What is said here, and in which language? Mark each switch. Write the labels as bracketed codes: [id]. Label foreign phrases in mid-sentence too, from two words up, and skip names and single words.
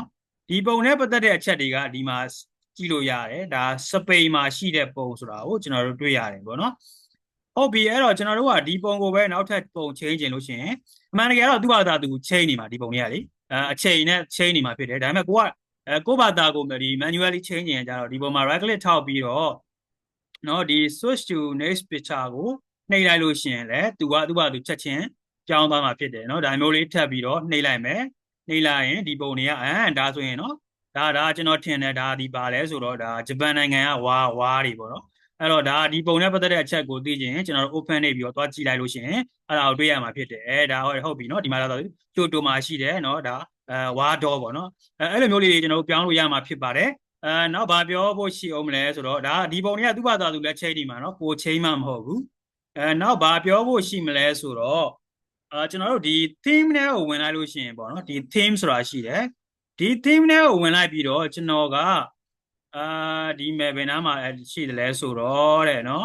[my] ဒီပုံနဲ့ပတ်သက်တဲ့အချက်တွေကဒီမှာကြည့်လို့ရတယ်ဒါစပိန်မှာရှိတဲ့ပုံဆိုတာကိုကျွန်တော်တို့တွေ့ရတယ်ပေါ့နော်ဟုတ်ပြီအဲ့တော့ကျွန်တော်တို့ကဒီပုံကိုပဲနောက်ထပ်ပုံချင်းကျင်လို့ရှိရင်အမှန်တကယ်တော့သူ့ဘာသာသူချင်းနေမှာဒီပုံလေးကလေအချိန်နဲ့ချင်းနေမှာဖြစ်တယ်ဒါပေ မဲ့ကိုကဘာသာကိုဒီ [en] manually change [my] ရင်ကြတော့ဒီပုံမှာ [en] right click [my] ထောက်ပြီးတော့ဒီ [en] switch to next picture [my] ကိုနှိပ်လိုက်လို့ရှိရင်လည်းသူ့ဘာသူချက်ချင်းပြောင်းသွားမှာဖြစ်တယ်ဒါမျိုးလေးထပ်ပြီးတော့နှိပ်လိုက်မယ်နှိ ပ်လိုက်ရင်ဒီပုံတွေကဒါဆိုရင်ဒါကျွန်တော်ထင်တယ်ဒါဒီပါလဲဆိုတော့ဒါဂျပန်နိုင်ငံကဝါတွေပေါ့နော်အဲ့တော့ဒါဒီပုံနဲ့ပတ်သက်တဲ့အချက် ကိုသိချင်ကျွန်တော်တို့ open နေပြီးတော့သွားကြည့်လိုက်လို့ရှိရင်အဲ့ဒါကိုတွေ့ရမှာဖြစ်တယ်ဒါဟုတ်ပြီဒီမှာတော့ကျိုတိုမှာရှိတယ်ဒါဝါတော့ပေါ့နော်အဲ့လိုမျိုးလေးတွေကျွန်တော်တို့ပြောင်းလို့ရမှာဖြစ်ပါတယ်နောက်ဘာပြောဖို့ရှိအောင်မလဲဆိုတော့ဒါဒီပုံတွေကသူ့ဘာသာသူလည်းချိန်နေမှာကိုချိန်မှမဟုတ်ဘူးနောက်ဘာပြောဖို့ရှိမလဲဆိုတော့ကျွန်တော်တို့ဒီ theme နဲ့ကိုဝင်လိုက်လို့ရှိရင်ပေါ့နော်ဒီ theme ဆိုတာရှိတယ်ဒီ theme နဲ့ကိုဝင်လိုက်ပြီးတော့ကျွန်တော်ကဒီမဲ့ဘယ်နားမှာရှိတယ်လဲဆိုတော့တဲ့